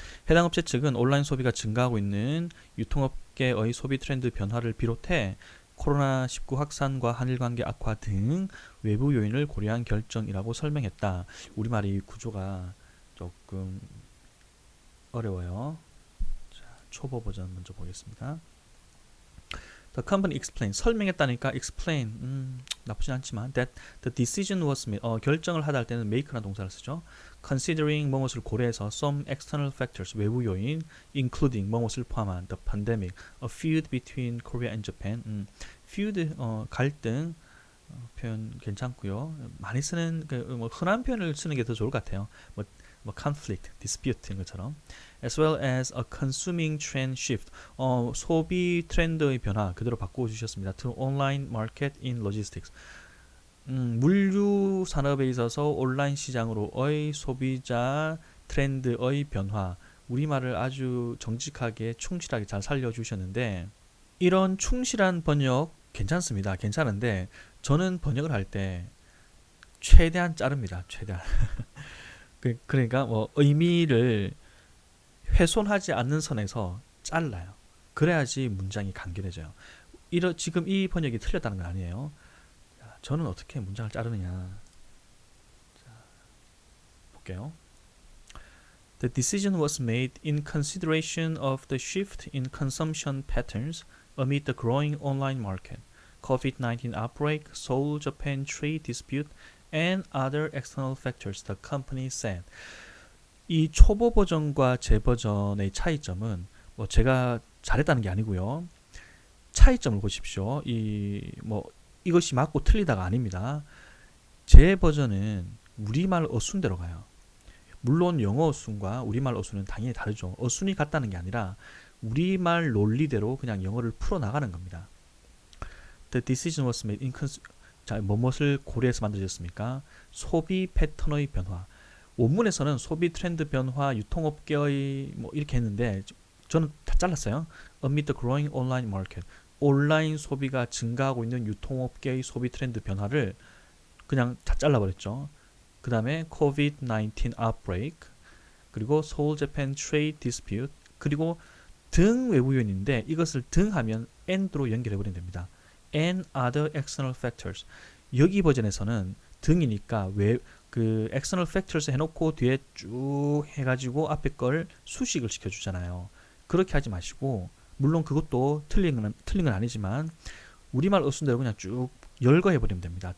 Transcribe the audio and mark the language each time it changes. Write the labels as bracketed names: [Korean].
[Korean] 해당 업체 측은 온라인 소비가 증가하고 있는 유통업계의 소비 트렌드 변화를 비롯해 코로나19 확산과 한일 관계 악화 등 외부 요인을 고려한 결정이라고 설명했다. 우리말이 구조가 조금 어려워요. 자, 초보 버전 먼저 보겠습니다. [English] The company explained. [Korean] 설명했다니까 explain. 나쁘진 않지만 [English] that the decision was made. [Korean] 결정을 하다 할 때는 make라는 동사를 쓰죠. [English] Considering [Korean] 뭐뭇을 고려해서 [English] some external factors. [Korean] 외부 요인 [English] including [Korean] 뭐뭇을 포함한 [English] the pandemic. A feud between Korea and Japan. [Korean] feud 갈등 표현 괜찮고요. 많이 쓰는 뭐 흔한 표현을 쓰는 게 더 좋을 것 같아요. 뭐 conflict, dispute 이런 것처럼. [English] As well as a consuming trend shift. [Korean] 소비 트렌드의 변화 그대로 바꾸어 주셨습니다. [English] To online market in logistics. [Korean] 물류 산업에 있어서 온라인 시장으로의 소비자 트렌드의 변화. 우리말을 아주 정직하게 충실하게 잘 살려주셨는데 이런 충실한 번역 괜찮습니다. 괜찮은데 저는 번역을 할 때 최대한 자릅니다. 최대한. 그러니까 뭐 의미를 훼손하지 않는 선에서 잘라요. 그래야지 문장이 간결해져요. 지금 이 번역이 틀렸다는 건 아니에요. 저는 어떻게 문장을 자르느냐. 볼게요. [English] The decision was made in consideration of the shift in consumption patterns amid the growing online market, COVID-19 outbreak, Seoul-Japan trade dispute, and other external factors, the company said. [Korean] 이 초보 버전과 제 버전의 차이점은 뭐 제가 잘했다는 게 아니고요. 차이점을 보십시오. 이것이 맞고 틀리다가 아닙니다. 제 버전은 우리말 어순대로 가요. 물론 영어 어순과 우리말 어순은 당연히 다르죠. 어순이 같다는 게 아니라 우리말 논리대로 그냥 영어를 풀어나가는 겁니다. [English] The decision was made in [Korean] 자, 무엇을 고려해서 만들어졌습니까? 소비 패턴의 변화. 원문에서는 소비 트렌드 변화, 유통업계의 뭐 이렇게 했는데 저는 다 잘랐어요. [English] Amid the growing online market. [Korean] 온라인 소비가 증가하고 있는 유통업계의 소비 트렌드 변화를 그냥 다 잘라버렸죠. 그 다음에 [English] COVID-19 outbreak, [Korean] 그리고 [English] Seoul-Japan trade dispute, [Korean] 그리고 등 외부요인인데 이것을 등 하면 and로 연결해버리면 됩니다. [English] and other external factors. [Korean] 여기 버전에서는 등이니까 그 external factors 해놓고 뒤에 쭉 해가지고 앞에 걸 수식을 시켜주잖아요. 그렇게 하지 마시고, 물론 그것도 틀린 건 아니지만 우리말 어순대로 그냥 쭉 열거해버리면 됩니다.